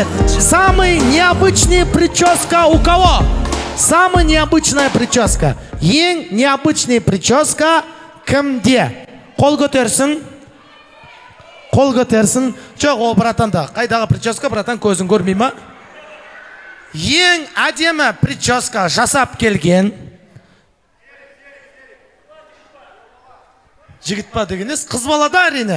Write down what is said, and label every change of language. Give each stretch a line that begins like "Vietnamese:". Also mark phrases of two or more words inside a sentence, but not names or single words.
Russian: Самый необычный прическа у кого? Самая необычная прическа.
Kazakh: Ең
Russian: необычный прическа
Kazakh: кімде? Қол көтерсін. Қол көтерсін. Жоқ, о, братан да. Қайдағы прическа, братан, көзін көрмей ма? Ең әдемі прическа жасап келген. Жігіт па дегеніз, қыз балада әрине.